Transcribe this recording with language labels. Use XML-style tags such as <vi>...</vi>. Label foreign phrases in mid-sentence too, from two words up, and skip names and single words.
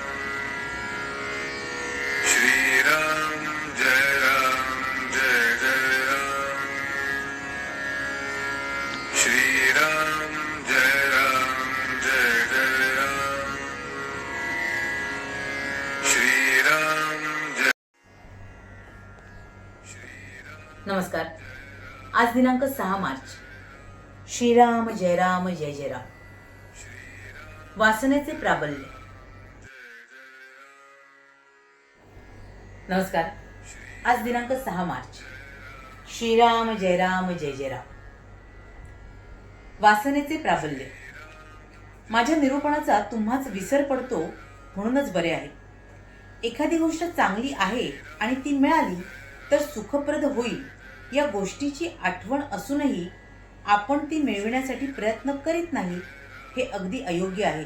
<mr>श्री राम जय जय राम। श्री राम जय जय राम। श्री राम जय। नमस्कार। आज दिनांक 6 मार्च। श्रीराम जय राम जय जय राम। वासनेचे प्राबल्य। नमस्कार। आज दिनांक 6 मार्च। श्रीराम जय राम जय जय राम। वासनेचे प्राबल्य। माझ्या निरूपणाचा तुम्हाच विसर पडतो म्हणूनच बरे आहे। एखादी गोष्ट चांगली आहे आणि ती मिळाली तर सुखप्रद होईल या गोष्टीची आठवण असूनही आपण ती मिळविण्यासाठी प्रयत्न करीत नाही, हे अगदी अयोग्य आहे।</mr>